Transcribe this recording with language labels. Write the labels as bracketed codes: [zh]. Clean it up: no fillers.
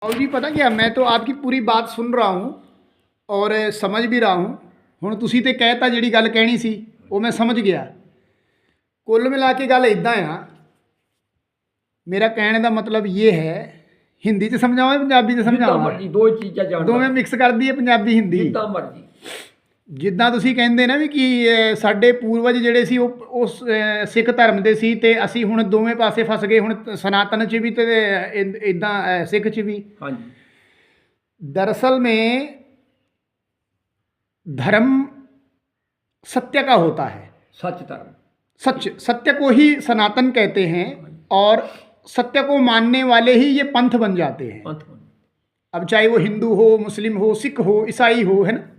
[hi] और जी पता क्या, मैं तो आपकी पूरी बात सुन रहा हूँ और समझ भी रहा हूँ। [pa] ਹੁਣ ਤੁਸੀਂ ਤੇ ਕਹਿਤਾ ਜਿਹੜੀ ਗੱਲ ਕਹਿਣੀ ਸੀ ਉਹ ਮੈਂ ਸਮਝ ਗਿਆ। ਕੁੱਲ ਮਿਲਾ ਕੇ ਗੱਲ ਇਦਾਂ ਆ, ਮੇਰਾ ਕਹਿਣ ਦਾ ਮਤਲਬ ਇਹ ਹੈ, ਹਿੰਦੀ 'ਚ ਸਮਝਾਵਾਂ ਪੰਜਾਬੀ 'ਚ ਜਿੱਦਾਂ ਸਮਝਾਵਾਂ? ਮਰਜੀ ਦੋ ਚੀਜ਼ਾਂ ਜਾਣਦਾ ਦੋਵੇਂ ਮਿਕਸ ਕਰ ਦਈਏ ਪੰਜਾਬੀ ਹਿੰਦੀ। ਜਿੱਦਾਂ ਮਰਜੀ ਜਿੱਦਾਂ ਤੁਸੀਂ ਕਹਿੰਦੇ ਨਾ ਵੀ ਕਿ ਸਾਡੇ ਪੂਰਵਜ ਜਿਹੜੇ ਸੀ ਉਹ ਉਸ ਸਿੱਖ ਧਰਮ ਦੇ ਸੀ ਤੇ ਅਸੀਂ ਹੁਣ ਦੋਵੇਂ ਪਾਸੇ ਫਸ ਗਏ, ਹੁਣ ਸਨਾਤਨ 'ਚ ਵੀ ਤੇ ਇਦਾਂ ਸਿੱਖ 'ਚ ਵੀ। ਹਾਂਜੀ [hi] दरअसल में धर्म सत्य का होता है। [pa] ਸੱਚ ਧਰਮ [hi] सच, सत्य को ही सनातन कहते हैं और सत्य को मानने वाले ही ये पंथ बन जाते हैं। [pa] ਪੰਥ [hi] अब चाहे वो हिंदू हो, मुस्लिम हो, सिख हो, ईसाई हो, है ना,